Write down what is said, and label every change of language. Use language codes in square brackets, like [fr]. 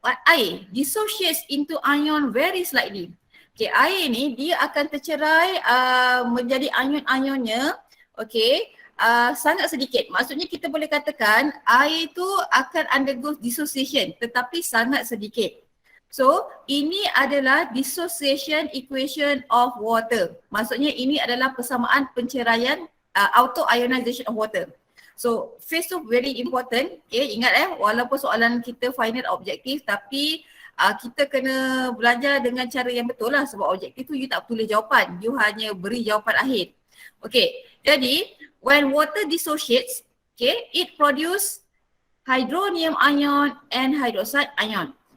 [en] air dissociates into ion very slightly. [ms] Okay, air ni dia akan tercerai menjadi ion-ionnya, okay, sangat sedikit. Maksudnya kita boleh katakan air tu akan undergo dissociation tetapi sangat sedikit. [en] So, [ms] ini adalah [en] dissociation equation of water. [ms] Maksudnya ini adalah persamaan penceraian [en] auto ionization of water. So, phase tu very important. [ms] Okay, ingat walaupun soalan kita final objektif tapi kita kena belajar dengan cara yang betul lah sebab objektif tu you tak tulis jawapan. You hanya beri jawapan akhir. [en] Okay, [ms] jadi [en] when water dissociates, okay, it produce hydronium ion and hydroxide ion.